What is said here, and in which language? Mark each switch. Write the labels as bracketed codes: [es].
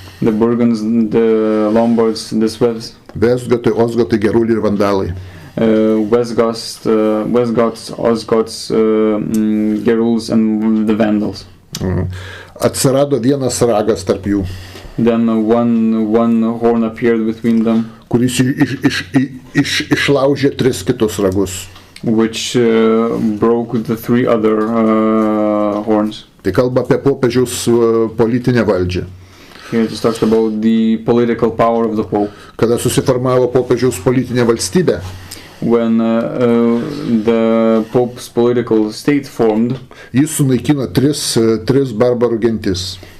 [en] The Burgunds, the Lombards, the Swevs. [lt] Vestgotai, Osgotai, geruliai ir vandalai. [en] Westgoths, Osgoths, Geruls, and the Vandals. [lt] Atsirado vienas ragas tarp jų. [en] Then one horn appeared between them, [lt] kuris išlaužė 3 kitus ragus. [en] Which broke the 3 other horns. [lt] Tai kalba apie popiežiaus politinę valdžią. [en] Here it talks about the political power of the Pope. [lt] Kada susiformavo popiežiaus politinė valstybė. [en] When the Pope's political state formed, [lt] jis sunaikino 3 barbarų gentis.